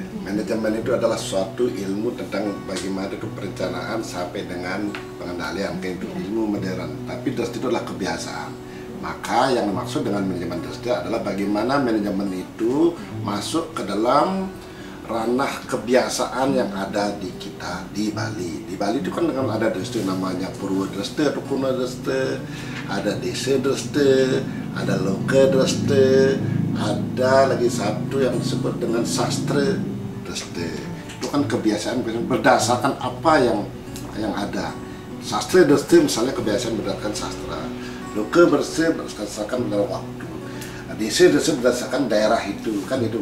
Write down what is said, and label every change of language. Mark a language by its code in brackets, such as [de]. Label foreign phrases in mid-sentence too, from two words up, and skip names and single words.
[id] Manajemen itu adalah suatu ilmu tentang bagaimana itu perencanaan sampai dengan pengendalian, itu ilmu modern. Tapi Dreste itu adalah kebiasaan. Maka yang dimaksud dengan manajemen Dreste adalah bagaimana manajemen itu masuk ke dalam ranah kebiasaan yang ada di kita di Bali. Di Bali itu kan dengan ada Dreste namanya Purwo Dreste atau Kuno Dreste, ada Desa Dreste, ada Loka Dreste, ada lagi satu yang disebut dengan Sastra Dreste. Itu kan kebiasaan berdasarkan apa yang ada. Sastra Dreste misalnya kebiasaan berdasarkan sastra. Loka berdasarkan dalam waktu. Desa berdasarkan daerah itu, kan itu.